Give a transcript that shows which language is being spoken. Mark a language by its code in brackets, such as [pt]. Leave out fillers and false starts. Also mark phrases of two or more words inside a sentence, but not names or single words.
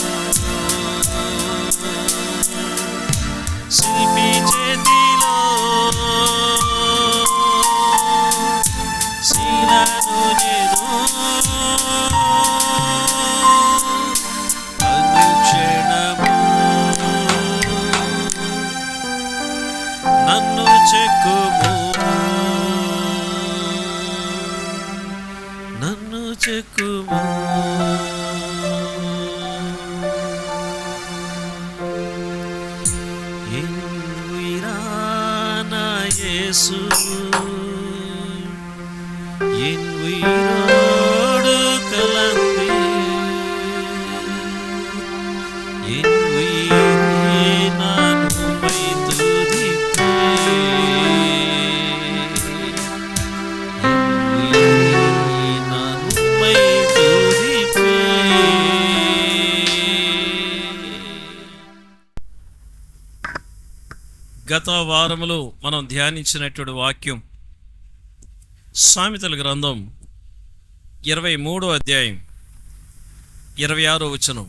[te] శిల్పి చేతిలో శిలను నేను, అనుక్షణము నన్ను చెక్కుము, నన్ను చెక్కుము. [ta] என் உயிரான யேசு, என் உயிரோடு கலந்து என் உயிரை நான் உம்மை துதிப்பேன், என் உயிரை நான் உம்மை துதிப்பேன். [te] గత వారములో మనం ధ్యానించినటువంటి వాక్యం సామెతల గ్రంథం 23వ అధ్యాయం 26వ వచనం.